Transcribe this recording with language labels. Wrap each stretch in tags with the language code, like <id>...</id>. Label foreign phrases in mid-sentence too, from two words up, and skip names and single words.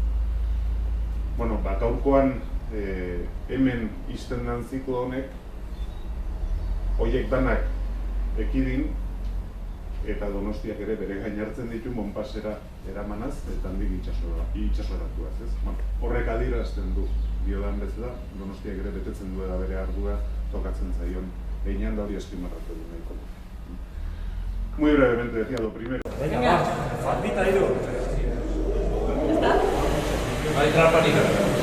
<eu>Gaurkoan hemen ixten den ziklo honek horiek danak ekidin eta Donostiak ere bere gain hartzen ditu Monpasera eramanaz eta handik itsasoratuaz, ez? Horrek adierazten du diodan bezala, Donostiak ere betetzen duela bere ardura tokatzen zaion heinean da hori azpimarratu du nahiko.</eu> <es>Muy brevemente decía lo primero. Venga, faltita ido. ¿Está? No hay trampa ni nada.</es>